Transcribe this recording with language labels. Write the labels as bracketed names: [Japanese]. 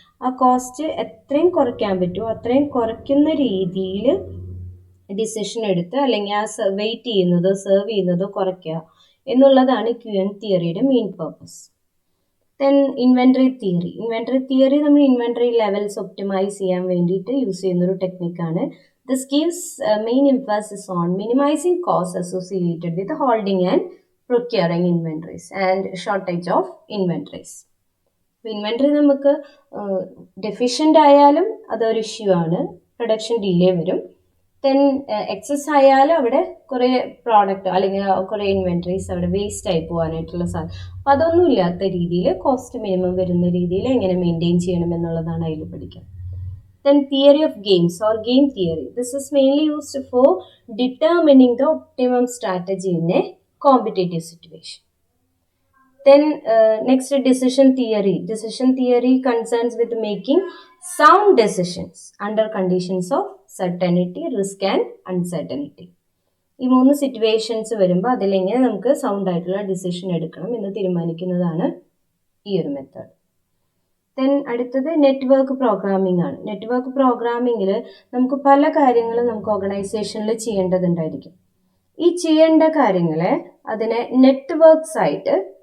[Malayalam] ആ കോസ്റ്റ് എത്രയും കുറയ്ക്കാൻ പറ്റുമോ അത്രയും കുറയ്ക്കുന്ന രീതിയിൽ ഡിസിഷൻ എടുത്ത് അല്ലെങ്കിൽ ആ വെയിറ്റ് ചെയ്യുന്നതോ സെർവ് ചെയ്യുന്നതോ കുറയ്ക്കുക എന്നുള്ളതാണ് queuing തിയറിയുടെ main purpose. Then inventory theory നമ്മൾ ഇൻവെൻറ്ററി ലെവൽസ് ഒപ്റ്റിമൈസ് ചെയ്യാൻ വേണ്ടിയിട്ട് യൂസ് ചെയ്യുന്നൊരു ടെക്നിക്കാണ്. [English] This gives main emphasis on minimizing costs associated with holding and procuring inventories and shortage of inventories. [Malayalam] Inventory നമുക്ക് ഡെഫിഷ്യൻ്റ് ആയാലും അതൊരു ഇഷ്യൂ ആണ്, പ്രൊഡക്ഷൻ ഡിലേ വരും. Then excess ആയാലും അവിടെ കുറേ പ്രോഡക്റ്റ് അല്ലെങ്കിൽ കുറേ ഇൻവെൻറ്ററീസ് അവിടെ വേസ്റ്റ് ആയി പോകാനായിട്ടുള്ള സാധ്യത. അപ്പോൾ അതൊന്നും ഇല്ലാത്ത രീതിയിൽ കോസ്റ്റ് മിനിമം വരുന്ന രീതിയിൽ എങ്ങനെ മെയിൻറ്റെയിൻ ചെയ്യണം എന്നുള്ളതാണ് അതിൽ പഠിക്കുക. [English] Then theory of games or game theory. This is mainly used for determining the optimum strategy in a competitive situation. Then next decision theory. Decision theory concerns with making sound decisions under conditions of certainty, risk and uncertainty. [Malayalam] ഈ 3 situations വരുമ്പോൾ അതിലെങ്ങനെ നമുക്ക് sound ആയിട്ടുള്ള decision എടുക്കണം എന്ന് തീരുമാനിക്കുന്നതാണ് ഈ ഒരു method. Then അടുത്തത് network programming ആണ്. നെറ്റ്വർക്ക് പ്രോഗ്രാമിങ്ങിൽ നമുക്ക് പല കാര്യങ്ങളും നമുക്ക് ഓർഗനൈസേഷനിൽ ചെയ്യേണ്ടതുണ്ടായിരിക്കും. ഈ ചെയ്യേണ്ട കാര്യങ്ങളെ അതിനെ നെറ്റ്വർക്ക്സ് ആയിട്ട്